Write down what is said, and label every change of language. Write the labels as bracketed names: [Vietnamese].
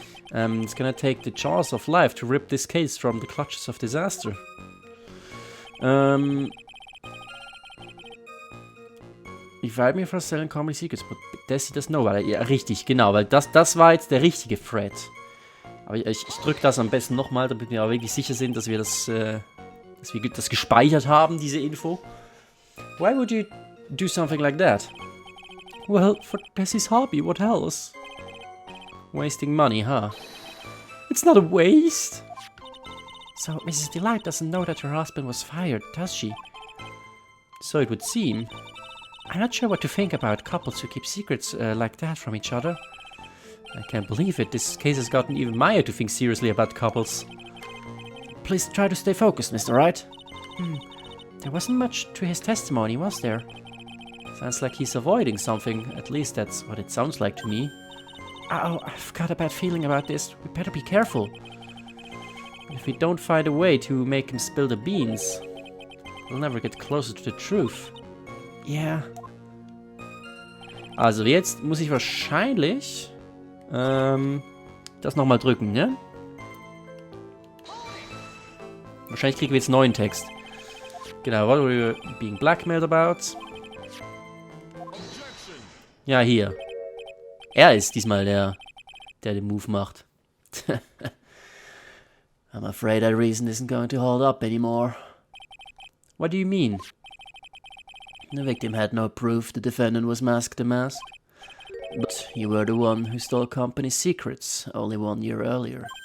[English] It's gonna take the jaws of life to rip this case from the clutches of disaster. Invite me for selling company secrets, but Desi doesn't know about it. [German] Ja, richtig, genau, weil das war jetzt der richtige Thread. Aber ich drücke das am besten nochmal, damit wir auch wirklich sicher sind, dass wir das gespeichert haben, diese Info. [English] Why would you do something like that? Well, for Desi's hobby, what else? Wasting money, huh? It's not a waste. So, Mrs. DeLite doesn't know that her husband was fired, does she? So it would seem. I'm not sure what to think about couples who keep secrets like that from each other. I can't believe it. This case has gotten even Maya to think seriously about couples. Please try to stay focused, Mr. Wright. There wasn't much to his testimony, was there? Sounds like he's avoiding something. At least that's what it sounds like to me. Oh, I've got a bad feeling about this. We better be careful. If we don't find a way to make him spill the beans, we'll never get closer to the truth. Yeah. [German] Also jetzt muss ich wahrscheinlich das nochmal drücken, ne? Wahrscheinlich kriegen wir jetzt einen neuen Text. Genau, [English] what were you being blackmailed about? [German] Ja, hier. Er ist diesmal der den Move macht. [English] I'm afraid that reason isn't going to hold up anymore. What do you mean? The victim had no proof the defendant was masked the mask. But you were the one who stole company secrets only 1 year earlier.